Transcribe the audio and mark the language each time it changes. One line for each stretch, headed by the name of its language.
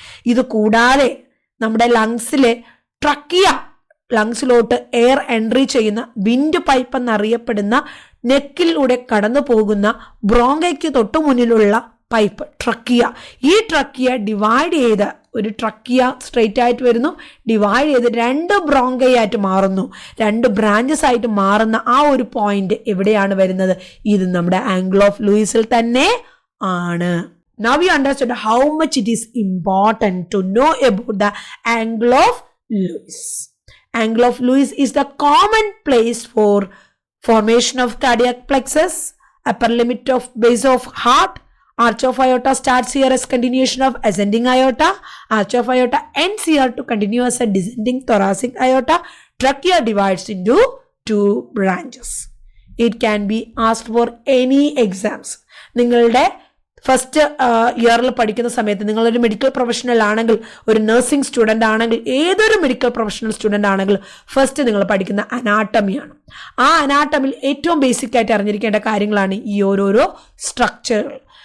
Malayalam: ഇത് കൂടാതെ നമ്മുടെ ലങ്സിലെ ട്രക്കിയ, ലങ്സിലോട്ട് എയർ എൻട്രി ചെയ്യുന്ന വിൻഡ് പൈപ്പ് എന്നറിയപ്പെടുന്ന നെക്കിലൂടെ കടന്നു പോകുന്ന ബ്രോങ്കയ്ക്ക് തൊട്ടു മുന്നിലുള്ള പൈപ്പ്, ട്രക്കിയ. ഈ ട്രക്കിയ ഡിവൈഡ് ചെയ്ത് ഒരു ട്രക്കിയ സ്ട്രെയിറ്റ് ആയിട്ട് വരുന്നു, ഡിവൈഡ് ചെയ്ത് 2 ബ്രോങ്കൈ ആയിട്ട് മാറുന്നു, 2 ബ്രാഞ്ചസ് ആയിട്ട് മാറുന്ന ആ ഒരു പോയിന്റ് എവിടെയാണ് വരുന്നത്? ഇത് നമ്മുടെ ആംഗിൾ ഓഫ് ലൂയിസിൽ തന്നെ ആണ്.
English: Now we understood how much it is important to know about the angle of Lewis. Angle of Lewis is the common place for formation of cardiac plexus, upper limit of base of heart. Arch of aorta starts here as continuation of ascending aorta. Arch of aorta ends here to continue as a descending thoracic aorta. Trachea divides into 2 branches. It can be asked for any exams.
Malayalam: നിങ്ങളുടെ first ഇയറിൽ പഠിക്കുന്ന സമയത്ത് നിങ്ങളൊരു medical professional ആണെങ്കിൽ, ഒരു nursing student ആണെങ്കിൽ, ഏതൊരു medical professional student ആണെങ്കിൽ ഫസ്റ്റ് നിങ്ങൾ പഠിക്കുന്ന അനാട്ടമിയാണ്. ആ അനാട്ടമിയിൽ ഏറ്റവും ബേസിക് ആയിട്ട് അറിഞ്ഞിരിക്കേണ്ട കാര്യങ്ങളാണ് ഈ ഓരോരോ സ്ട്രക്ചറുകൾ.